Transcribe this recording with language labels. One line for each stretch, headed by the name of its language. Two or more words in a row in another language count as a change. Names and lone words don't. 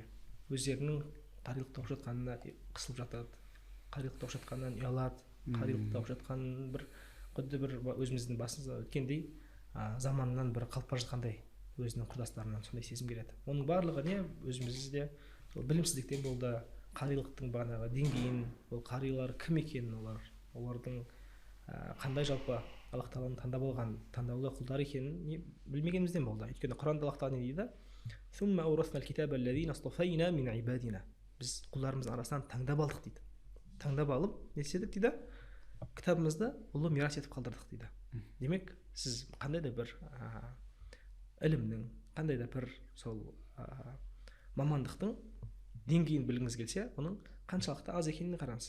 Kazakh: Өздерінің қарилықты оқып жатқанына қысылып жатады, қарилықты оқып жатқаннан ұялады, қарилықты оқып жатқанын бір құдды бір өзіміздің басымызда өткендей заманынан бір қалып бара жатқандай өзінің құрдастарынан сондай сезім келеді. Оның барлығы не өзімізде білімсіздіктен болды, қарилықтың бағанағы деңгейін, ол қарилар кім екенін, олардың қандай жалпы Аллах тағаланың таңдап алған таңдаулы құлдар екенін білмегенімізден болды. Өйткені Құранда Аллах тағала не дейді?
Arabic: ثم أورثنا الكتاب الذين اصطفينا من عبادنا.
Kazakh: Біз құлдарымыздың арасынан таңдап алдық дейді. Таңдап алып, не істедік дейді? Кітабымызды ұлы мирас етіп қалдырдық дейді. Демек, сіз қандай да бір ілімнің, қандай да бір сол мамандықтың деңгейін білгіңіз келсе, оның қаншалықты аз екеніне қараңыз.